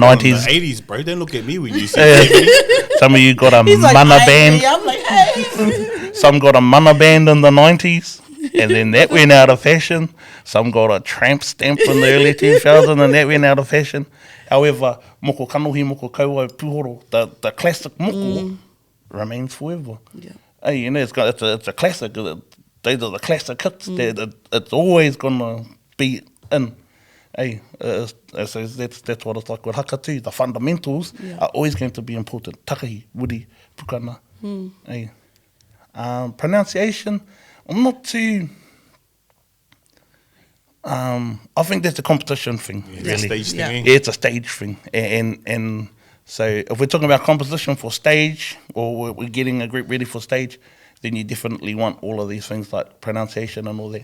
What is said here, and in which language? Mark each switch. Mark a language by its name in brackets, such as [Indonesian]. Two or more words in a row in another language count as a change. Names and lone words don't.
[English] 90s. the 80s, bro. Don't look at me when you say 70s. Some of you got a He's like, mana "Hey," band. I'm like, hey. Some got a mana band in the 90s, and then that went out of fashion. Some got a tramp stamp in the early 2000s, and that went out of fashion. However, [Māori] moko kanohi, moko kauau, puhoro, [English] the classic moko remains forever. Yeah. Hey, you know, it's a classic. Those are the classic hits. It's always gonna be in. Hey, so that's what it's like with haka too. The fundamentals are always going to be important. [Māori] Takahi, wuri, pukana. [English] Hey. Pronunciation, I'm not too... I think that's a competition thing, really. Stage thing, eh? Yeah, it's a stage thing. And so if we're talking about composition for stage, or we're getting a group ready for stage, then you definitely want all of these things like pronunciation and all that.